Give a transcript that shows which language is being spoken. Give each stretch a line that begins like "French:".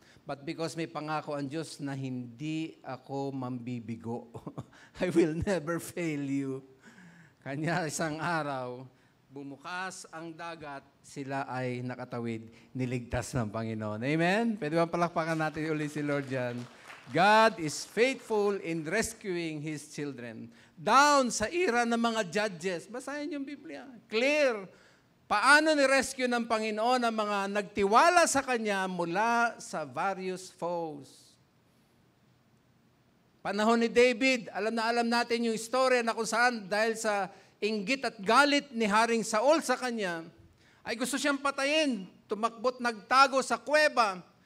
English: But because
Filipino: may pangako ang Diyos na hindi ako mambibigo,
English: I will never fail you.
Filipino: Kanya isang araw, bumukas ang dagat, sila ay nakatawid, niligtas ng Panginoon. Amen? Pwede ba palakpakan natin ulit si Lord dyan?
English: God is faithful in rescuing His children.
Filipino: Down sa era ng mga judges. Basahin yung Biblia. Clear. Paano ni-rescue ng Panginoon ang mga nagtiwala sa Kanya mula sa
English: various foes.
Filipino: Panahon ni David, alam na alam natin yung istorya na kung saan dahil sa inggit at galit ni Haring Saul sa kanya, ay gusto siyang patayin, tumakbot, nagtago sa kuweba.